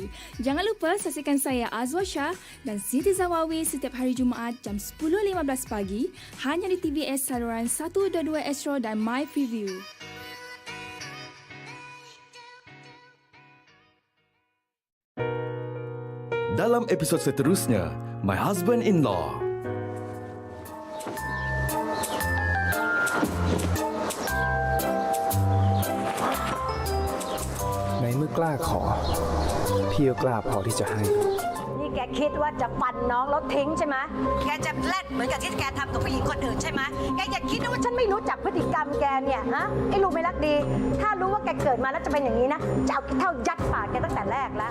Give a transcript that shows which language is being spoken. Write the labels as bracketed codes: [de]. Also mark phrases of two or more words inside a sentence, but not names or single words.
[ms] Jangan lupa saksikan saya Azwa Shah dan Siti Zawawi setiap hari Jumaat jam 10.15 pagi hanya di TVS Saluran 122 Astro dan My View. Dalam episod seterusnya, My Husband-in-Law. [th] ในเมื่อกล้าขอพี่ก็กล้าพอที่จะให้ นี่แกคิดว่าจะฟันน้องแล้วทิ้งใช่ไหมแกจะแลดเหมือนกับที่แกทำกับผู้หญิงคนอื่นใช่ไหมแกอย่าคิดนะว่าฉันไม่รู้จักพฤติกรรมแกเนี่ยฮะไอ้ลูกไม่รักดีถ้ารู้ว่าแกเกิดมาแล้วจะเป็นอย่างนี้นะจะเอาเท่ายัดปากแกตั้งแต่แรกแล้ว